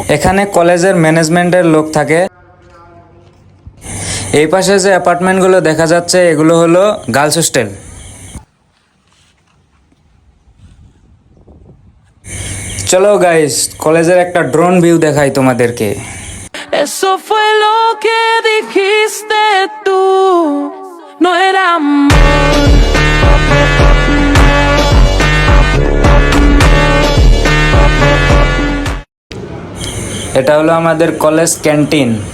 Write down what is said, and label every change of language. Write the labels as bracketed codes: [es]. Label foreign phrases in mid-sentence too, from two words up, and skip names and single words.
[bn] এখানে কলেজের ম্যানেজমেন্টের লোক থাকে। এই পাশে যে অ্যাপার্টমেন্টগুলো দেখা যাচ্ছে এগুলো হলো [en] girls hostel. [bn] চলো গাইস, কলেজের একটা [en] drone view [bn] দেখাই তোমাদেরকে। [es] Eso fue lo que dijiste tú, no era amor. [bn] এটা হলো আমাদের কলেজ ক্যান্টিন।